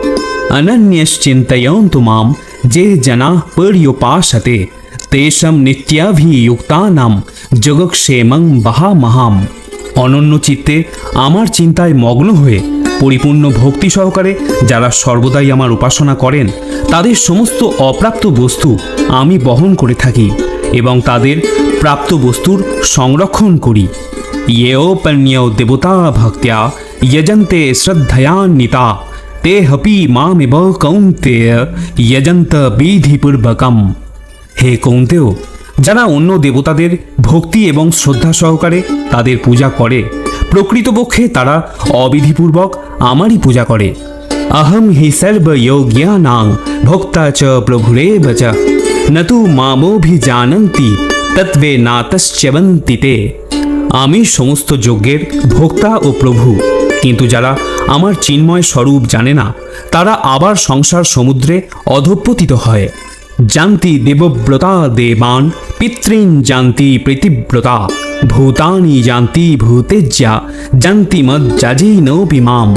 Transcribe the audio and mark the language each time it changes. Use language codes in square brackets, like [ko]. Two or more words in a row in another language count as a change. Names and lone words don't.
[sa] অনন্যশ্চিন্তয়ন্তু মাম যে জনা পর্যুপাসতে তেষাং নিত্যাভিযুক্তানাম যোগক্ষেমং বহামহাম। [bn] অনন্য চিত্তে আমার চিন্তায় মগ্ন হয়ে পরিপূর্ণ ভক্তি সহকারে যারা সর্বদাই আমার উপাসনা করেন, তাদের সমস্ত অপ্রাপ্ত বস্তু আমি বহন করে থাকি এবং তাদের প্রাপ্ত বস্তুর সংরক্ষণ করি। [sa] येऽप्यन्यो देवता भक्त्या यजन्ते श्रद्धयान्विता ते हपि मामेव कौन्तेय यजन्त বিধিপূর্বকম। [bn] হে কৌন্তেয়, যারা অন্য দেবতাদের ভক্তি এবং শ্রদ্ধা সহকারে তাদের পূজা করে, প্রকৃতপক্ষে তারা অবিধিপূর্বক আমারই পূজা করে। [sa] अहम हि सर्वयोग्यानां भोक्ता च प्रभुरेव च न तु मामोभिजानन्ति तत्त्वेनातश्च्यवन्ति ते। [bn] আমি সমস্ত যজ্ঞের ভোক্তা ও প্রভু, কিন্তু যারা আমার চিন্ময় স্বরূপ জানে না তারা আবার সংসার সমুদ্রে অধঃপতিত হয়। [sa] জান্তি দেবব্রতা দেবান পিতৃন জান্তি প্রীতিব্রতা ভূতানি জান্তি ভূতেজ্যা জান্তি মজ্জাজিনোপি মাম।